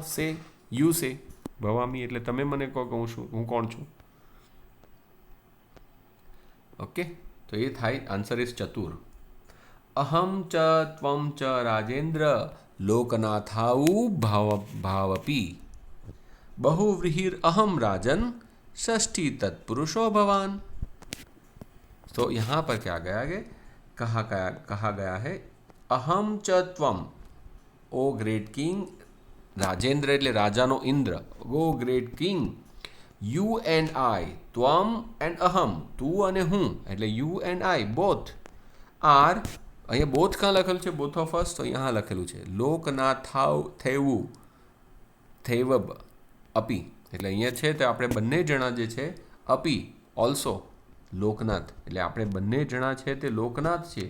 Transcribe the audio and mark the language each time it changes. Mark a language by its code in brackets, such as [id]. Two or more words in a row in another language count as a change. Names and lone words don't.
[en] Say, you say. [gu] ભવામી એટલે તમે મને કહો કે હું કોણ છું. ઓકે, તો એ થાય, [en] answer is [gu] ચતુર. [sa] अहं च त्वं च राजेन्द्र लोकनाथौ भवावपि बहुव्रीहिर अहम राजन षष्ठी तत्पुरुषो भवान. [hi] तो यहाँ पर क्या गया है, कहा गया है [sa] अहम च त्वम, [en] O great king. [gu] राजेंद्र એટલે રાજાનો ઇન્દ્ર, [en] O great king. You and I, ત્વમ and અહમ, [gu] તું અને હું, એટલે [en] You and I both are. [gu] અહીંયા બોથ કાં લખેલું છે, [en] both of us, [gu] તો અહીંયા લખેલું છે લોકનાથાવ થેવું થેવબ અપી, એટલે અહીંયા છે તો આપણે બંને જણા જે છે અપી ઓલ્સો લોકનાથ, એટલે આપણે બંને જણા છે તે લોકનાથ છે.